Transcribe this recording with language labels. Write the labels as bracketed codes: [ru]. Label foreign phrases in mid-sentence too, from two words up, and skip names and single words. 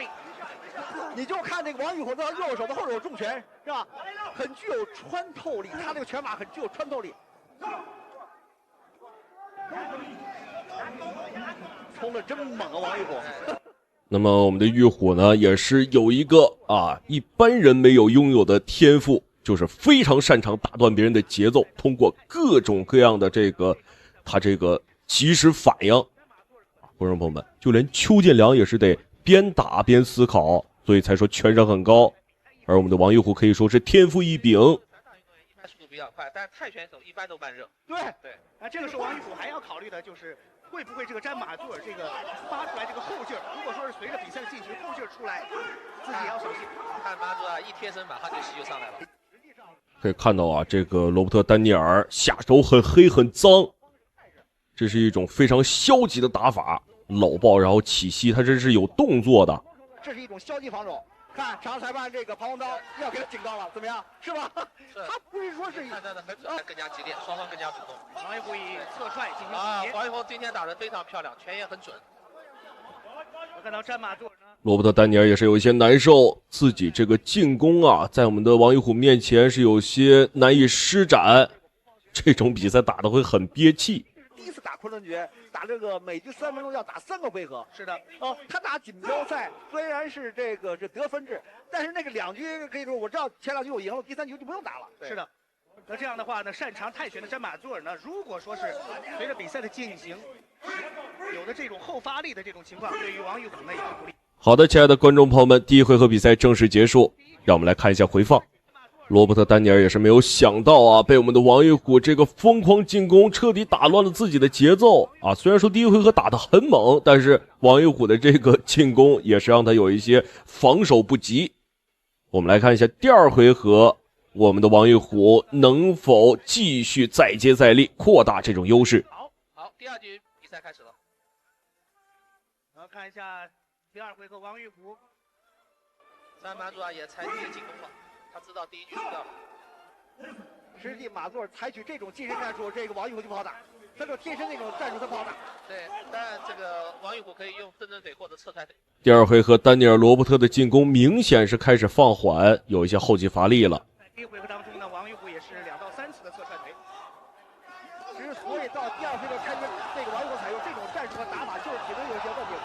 [zh] 你就看這個王玉虎的右手的後手重拳是吧，很具有穿透力，他這個拳法很具有穿透力，衝得真猛啊，王玉虎。那麼我們的玉虎呢，也是有一個一般人沒有擁有的天賦，就是非常擅長打斷別人的節奏，通過各種各樣的他這個及時反應。觀眾朋友們，就連邱建良也是得邊打邊思考，所以才說拳商很高。而我們的王玉虎可以說是天賦異稟。速度比較快，但是泰拳手一般都慢熱。对，這個時候王玉虎還要考慮的就是會不會這個詹馬座這個發出來這個後勁兒，如果說是隨着比賽的進行後勁兒出來，自己也要小心。看馬座一貼身馬上就膝就上來了。可以看到啊，這個羅伯特· 丹尼爾下手很黑很髒，這是一種非常消極的打法，摟抱然後起膝，他這是有動作的。這是一種消極防守。看场裁判這個螳螂刀要給他警告了，怎麼樣？是吧？是他不是說是看他的更加激烈，雙方更加主動。王玉虎以側踹進行王玉虎今天打得非常漂亮，拳也很準。我看到詹馬座呢，羅伯特·丹尼爾也是有一些難受，自己這個進攻在我們的王玉虎面前是有些難以施展，這種比賽打得會很憋氣。第一次打昆崙決，打這個每局3分鐘要打3個回合。是的，他打錦標賽雖然是這個是得分制，但是那個2局可以說我知道前2局我贏了，第3局就不用打了。是的，那這樣的話呢，擅長泰拳的詹馬座爾呢，如果說是隨着比賽的進行，有的這種後發力的這種情況，對於王玉虎呢也不利。好的，親愛的觀眾朋友們，第一回合比賽正式結束，讓我們來看一下回放。羅伯特·丹尼爾也是沒有想到被我們的王玉虎這個瘋狂進攻徹底打亂了自己的節奏雖然說第一回合打得很猛，但是王玉虎的這個進攻也是讓他有一些防守不及。我們來看一下第2回合，我們的王玉虎能否繼續再接再厲，擴大這種優勢。好，第2局比賽開始了。然後看一下第2回合，王玉虎詹馬座也採取進攻了。他知道第1局輸掉了，實際馬座採取這種近身戰術，這個王玉虎就不好打。他这贴身那种戰術他不好打。对，但這個王玉虎可以用正蹬腿或者側踹腿。第二回合，丹尼爾·羅伯特的進攻明顯是開始放緩，有一些後繼乏力了。在第一回合當中呢，王玉虎也是2到3次的側踹腿。之所以到第二回合開始，這個王玉虎採用這種戰術和打法，就是體能有一些問題。